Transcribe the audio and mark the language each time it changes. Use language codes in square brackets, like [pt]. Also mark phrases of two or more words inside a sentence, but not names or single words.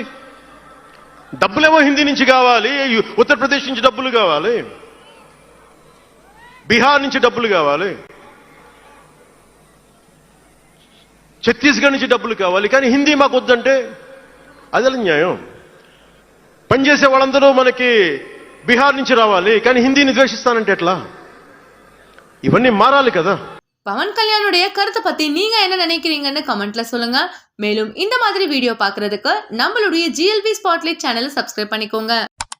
[te] డబ్బులేమో హిందీ నుంచి కావాలి, ఉత్తరప్రదేశ్ నుంచి డబ్బులు కావాలి, బీహార్ నుంచి డబ్బులు కావాలి, ఛత్తీస్గఢ్ నుంచి డబ్బులు కావాలి, కానీ హిందీ మాకు వద్దంటే అదే న్యాయం. పనిచేసే వాళ్ళందరూ మనకి బీహార్ నుంచి రావాలి, కానీ హిందీని ద్వేషిస్తానంటే ఎట్లా? ఇవన్నీ మారాలి కదా. [ta] பவன் கல்யாணுடைய கருத்தை பத்தி நீங்க என்ன நினைக்கிறீங்கன்னு கமெண்ட்ல சொல்லுங்க. மேலும் இந்த மாதிரி வீடியோ பாக்குறதுக்கு நம்மளுடைய GLV ஸ்பாட்லைட் சேனலை சப்ஸ்கிரைப் பண்ணிக்கோங்க.